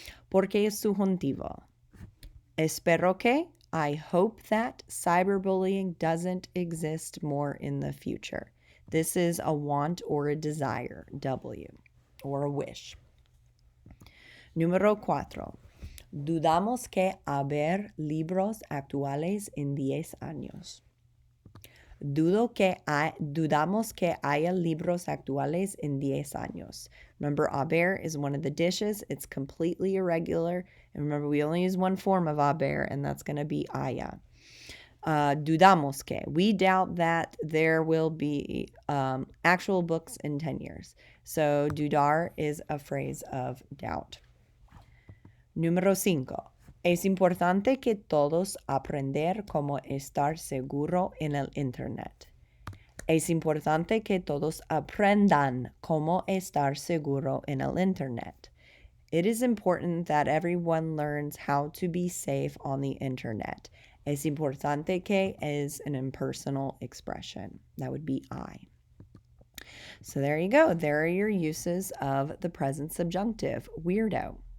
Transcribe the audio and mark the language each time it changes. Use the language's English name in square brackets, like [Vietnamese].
[Spanish] Porque es subjuntivo. Espero que, [English] I hope that cyberbullying doesn't exist more in the future. This is a want or a desire, W, or a wish. [Spanish] Número 4. Dudamos que haber libros actuales en 10 años. Dudamos que haya libros actuales en 10 años. [English] Remember, haber is one of the dishes. It's completely irregular. And remember, we only use one form of haber, and that's going to be haya. [Spanish] Dudamos que. [English] We doubt that there will be actual books in 10 years. So dudar is a phrase of doubt. [Spanish] Número 5. Es importante que todos aprender cómo estar seguro en el Internet. Es importante que todos aprendan cómo estar seguro en el Internet. [English] It is important that everyone learns how to be safe on the Internet. [Spanish] Es importante que [English] is an impersonal expression. That would be I. So there you go. There are your uses of the present subjunctive, weirdo.